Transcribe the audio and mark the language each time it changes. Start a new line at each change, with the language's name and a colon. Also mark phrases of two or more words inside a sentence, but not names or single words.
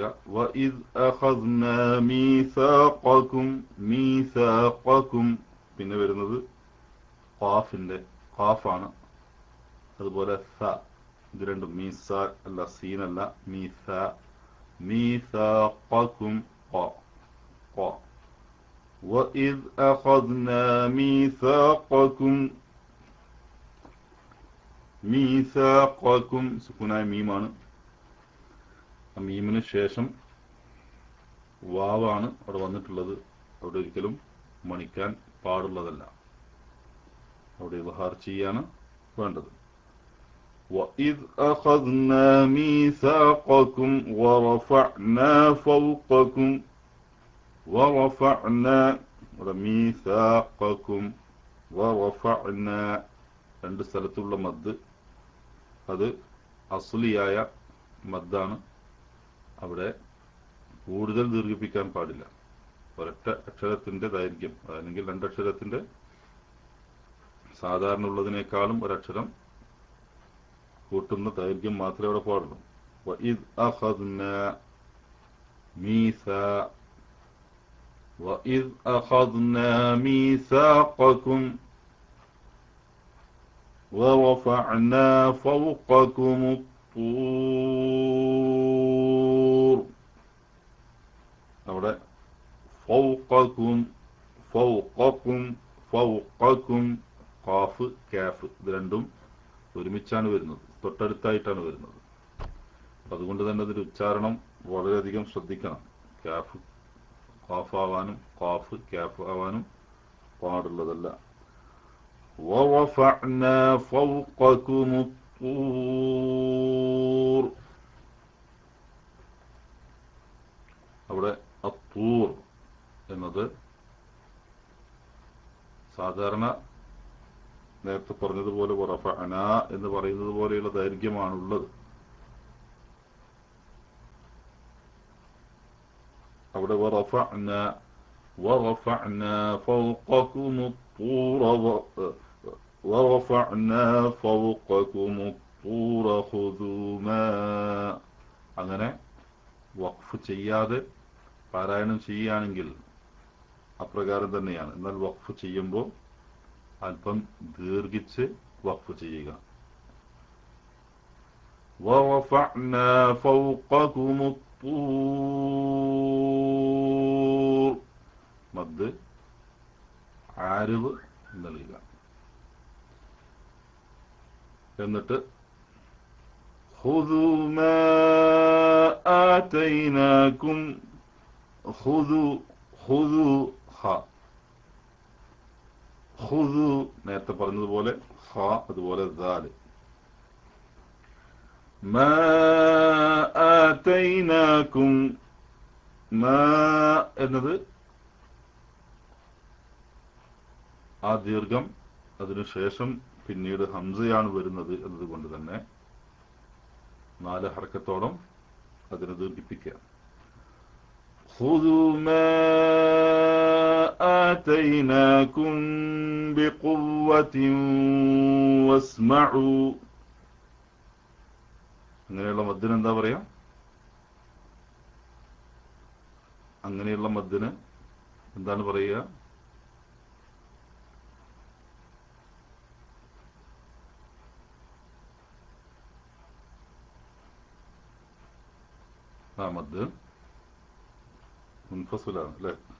Arabic: وإذ أخذنا ميثاقكم ميثاقكم.
Malayalam: പിന്നെ വരുന്നത് ഖാഫിന്റെ ഖാഫാണ്. അതുപോലെ സ, ഇത് രണ്ടും മീസാ അല്ല, സീനല്ല, മീസാ മീസാഖകും ഖ ഖ.
Arabic: وَإِذْ أَخَذْنَا مِيثَاقَكُمْ
Malayalam: മീസാഖകും സുക്കൂനായ മീമാണ്. ആ മീമിന് ശേഷം വാവാണ് അവിടെ വന്നിട്ടുള്ളത്. അവിടെ ഒരിക്കലും മണിക്കാൻ പാടുള്ളതല്ല, അവിടെ ഇദ്ഹാർ ചെയ്യാണ് വേണ്ടത്.
Arabic: وَإِذْ أَخَذْنَا مِيثَاقَكُمْ وَرَفَعْنَا فَوْقَكُمْ وَرَفَعْنَا مِيثَاقَكُمْ وَرَفَعْنَا
Malayalam: രണ്ട് സ്ഥലത്തുള്ള മദ് അത് അസ്ലിയായ മദ്ദാണ്. അവിടെ കൂടുതൽ ദീർഘിപ്പിക്കാൻ പാടില്ല. ഒരൊറ്റ അക്ഷരത്തിന്റെ ദൈർഘ്യം, അല്ലെങ്കിൽ രണ്ടക്ഷരത്തിന്റെ സാധാരണ ഉള്ളതിനേക്കാളും ഒരക്ഷരം കൂട്ടുന്ന ദൈർഘ്യം മാത്രമേ അവിടെ പാടുള്ളൂ.
Arabic: وَإِذْ أَخَذْنَا مِيثَاقَكُمْ وَرَفَعْنَا فَوْقَكُمُ الطُّورَ.
Malayalam: അവിടെ
Arabic: فوقكم فوقكم فوقكم
Malayalam: ഖാഫ് കാഫ് ഇത് രണ്ടും ഒരുമിച്ചാണ് വരുന്നത്, തൊട്ടടുത്തായിട്ടാണ് വരുന്നത്. അതുകൊണ്ട് തന്നെ അതിന്റെ ഉച്ചാരണം വളരെയധികം ശ്രദ്ധിക്കണം. കാഫ് ഖാഫ് ആവാനും ഖാഫ് കാഫ് ആവാനും പാടുള്ളതല്ല.
Arabic: وَرَفَعْنَا فَوْقَكُمُ الطُّورَ.
Malayalam: അവിടെ അത്തൂർ എന്നത് സാധാരണ നേരത്തെ പറഞ്ഞതുപോലെ വറഫഅന എന്ന് പറയുന്നത് പോലെയുള്ള ദൈർഘ്യമാണുള്ളത്.
Arabic: അവിടെ ورفعنا فوقكم الطُّورَ وَرَفَعْنَا فَوْقَكُمُ الطُّورَ خُذُوا مَا.
Malayalam: അങ്ങനെ വഖഫ് ചെയ്യാതെ പാരായണം ചെയ്യുകയാണെങ്കിൽ അപ്രകാരം തന്നെയാണ്. എന്നാൽ വഖഫ് ചെയ്യുമ്പോൾ അല്പം ദീർഘിച്ച് വഖഫ് ചെയ്യുക.
Arabic: وَرَفَعْنَا فَوْقَكُمُ الطُّورَ
Malayalam: മദ് ആരിദ് നൽകുക. എന്നിട്ട്
Arabic: خُذُوا مَا آتَيْنَاكُمْ خُذُوا
Malayalam: നേരത്തെ പറഞ്ഞതുപോലെ ഖ അതുപോലെ ദാല്.
Arabic: ما آتيناكم
Malayalam: മാ എന്നത് ആ ദീർഘം അതിനുശേഷം പിന്നീട് ഹംസയാണ് വരുന്നത് എന്നതുകൊണ്ട് തന്നെ 4 ഹർക്കത്തോളം അതിനെ ദീർഘിപ്പിക്കുക.
Arabic: خُذُوا مَا آتَيْنَاكُمْ بِقُوَّةٍ وَاسْمَعُوا.
Malayalam: അങ്ങനെയുള്ള മദ്ദിന് എന്താ പറയാ? അങ്ങനെയുള്ള മദ്ദിന് എന്താണ് പറയുക? മദ് മുൻഫസിലാണ് അല്ലേ?